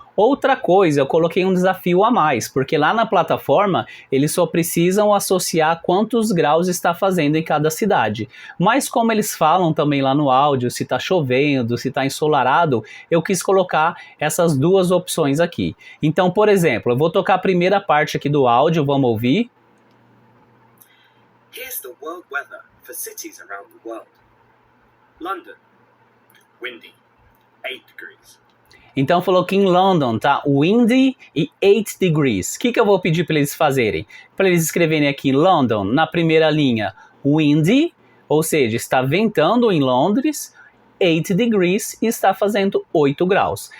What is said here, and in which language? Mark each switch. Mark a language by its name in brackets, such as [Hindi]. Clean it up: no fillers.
[Portuguese] Outra coisa, eu coloquei um desafio a mais, porque lá na plataforma eles só precisam associar quantos graus está fazendo em cada cidade. Mas como eles falam também lá no áudio, se está chovendo, se está ensolarado, eu quis colocar essas duas opções aqui. Então, por exemplo, eu vou tocar a primeira parte aqui do áudio, vamos ouvir? [English] Here's the world weather for cities around the world. London, windy, 8 degrees. [Portuguese] Então falou que em London tá windy e 8 degrees. O que eu vou pedir para eles fazerem? Para eles escreverem aqui London, na primeira linha, windy, ou seja, está ventando em Londres, 8 degrees e está fazendo 8 graus.